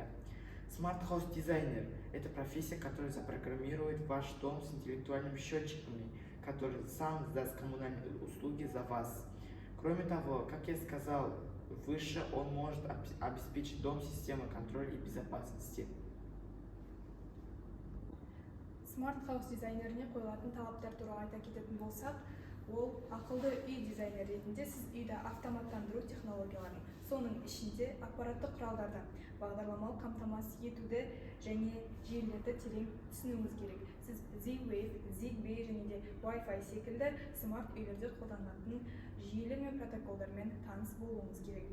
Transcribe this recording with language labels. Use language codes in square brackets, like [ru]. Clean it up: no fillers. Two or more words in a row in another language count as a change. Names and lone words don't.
[en] Smart House [ru] дизайнер – это профессия, которая запрограммирует ваш дом с интеллектуальными счетчиками, который сам сдаст коммунальные услуги за вас. Кроме того, как я сказал выше, он может обеспечить дом системой контроля и безопасности. [en] Smart House [kk] дизайнеріне қойылатын талаптар туралы айта кететін болсақ, ол ақылды үй дизайнер ретінде сіз үйді автоматтандыру технологияларын, соның ішінде ақпараттық құралдарды бағдарламалық қамтамасыз етуді және желілерді терең түсінуіңіз керек. Сіз Z-Wave, Zigbee және де Wi-Fi секілді смарт үйлерде қолданылатын жүйелер мен протоколдармен таныс болуыңыз керек.